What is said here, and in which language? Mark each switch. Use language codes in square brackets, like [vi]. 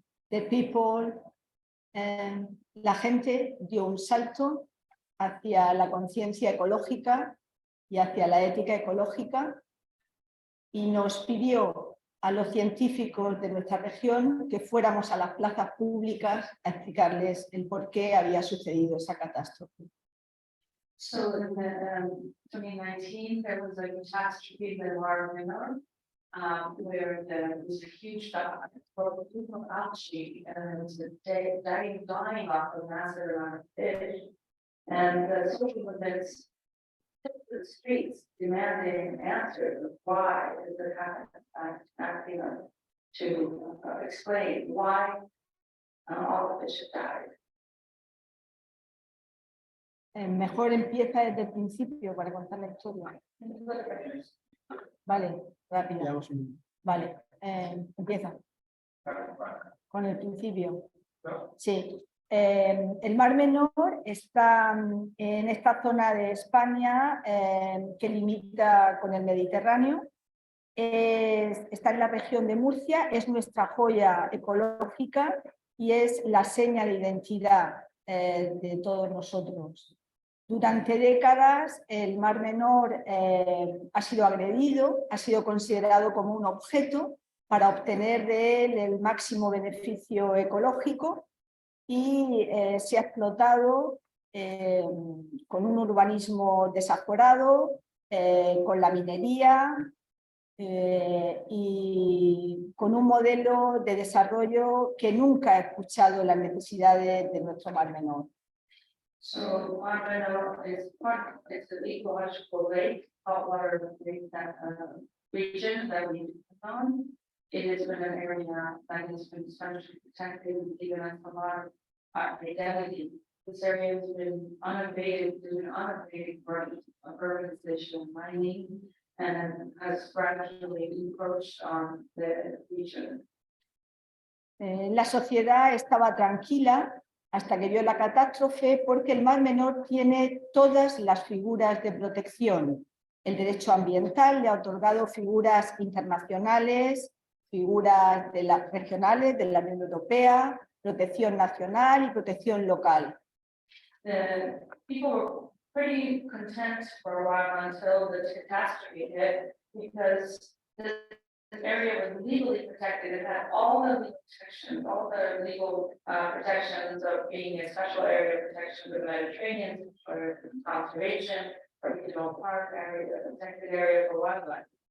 [en] the people, [es] la gente dio un salto hacia la conciencia ecológica y hacia la ética ecológica, y nos pidió a los científicos de nuestra región que fuéramos a las plazas públicas a explicarles el por qué había sucedido esa catástrofe. [en] So in the 2019, there was a catastrophe in Mar Menor, where there was a huge people algae and dying off a massive amount of fish. And the social movements took to the streets demanding answers of why is it happening, to explain why all the fish have died. [es] Mejor empieza desde el principio para contar la historia. Vale, rápido. Vale, empieza con el principio. Sí. El Mar Menor está en esta zona de España que limita con el Mediterráneo. Está en la región de Murcia, es nuestra joya ecológica y es la seña de identidad de todos nosotros. Durante décadas el Mar Menor ha sido agredido, ha sido considerado como un objeto para obtener de él el máximo beneficio ecológico y se ha explotado con un urbanismo desaforado, con la minería y con un modelo de desarrollo que nunca ha escuchado las necesidades de nuestro Mar Menor. [en] So Mar Menor is an ecological lake, saltwater region that we found. It has been an area that has been especially protected, given us a lot of identity. This area has been unabated growth of urbanization and mining, and has gradually encroached on the region. [es] La sociedad estaba tranquila hasta que vio la catástrofe, porque el Mar Menor tiene todas las figuras de protección. El derecho ambiental le ha otorgado figuras internacionales, figuras regionales de la Unión Europea, protección nacional y protección local. [en] People were pretty content for a while until the catastrophe hit, because this area was legally protected. It had all the legal protections, all the legal protections of being a special area of protection for the Mediterranean, for conservation, for regional park area, protected area for wildlife.